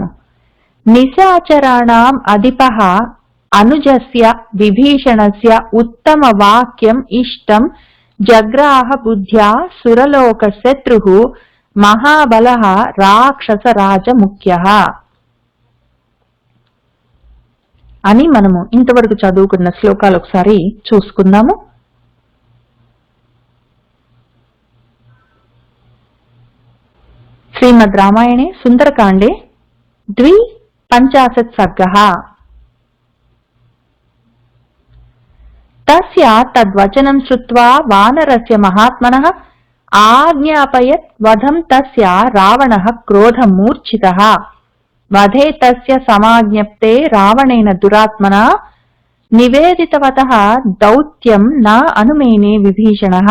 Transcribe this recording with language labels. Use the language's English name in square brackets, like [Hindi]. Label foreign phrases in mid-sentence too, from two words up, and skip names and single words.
[Sanskrit] నిశాచరాణాం అధిపః అనుజస్య విభీషణస్య ఉత్తమ వాక్యం ఇష్టం జగ్రాహ బుద్ధ్యా సురలోక శత్రుః మహాబలః రాక్షస రాజముఖ్యః [Telugu] అని మనము ఇంతవరకు చదువుకున్న శ్లోకాలు ఒకసారి చూసుకుందాము. [Sanskrit] శ్రీమద్ రామాయణే సుందరకాండే 52 सर्गः। तस्य तद्वचनं श्रुत्वा वानरस्य महात्मनः आज्ञापयत् वधं तस्य रावणः क्रोधमूर्छितः। वधे तस्य समाज्ञप्ते रावणेन दुरात्मना निवेदितवतः दौत्यं न अनुमेने विभीषणः।